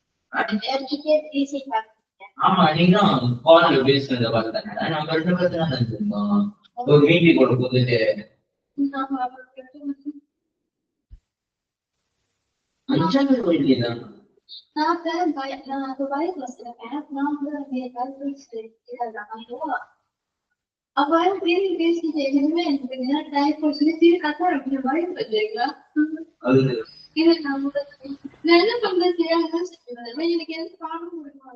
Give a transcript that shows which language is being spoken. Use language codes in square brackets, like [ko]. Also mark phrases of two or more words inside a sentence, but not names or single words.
[ta] ஆமா நீங்களும் கால் பேசுனத பார்த்தேன் நம்ம ரெண்டு பேரும் தான் இருந்தோம் ஒரு மீட்டிங் கொண்டு போட்டுட்டு அஞ்சாவது வழிதான் [pt] Agora ele disse que ele não é, né? Daí por isso ele até não vai fazer, né? Ele não muda. Não pode ser assim, mas ele quer falar muito mais.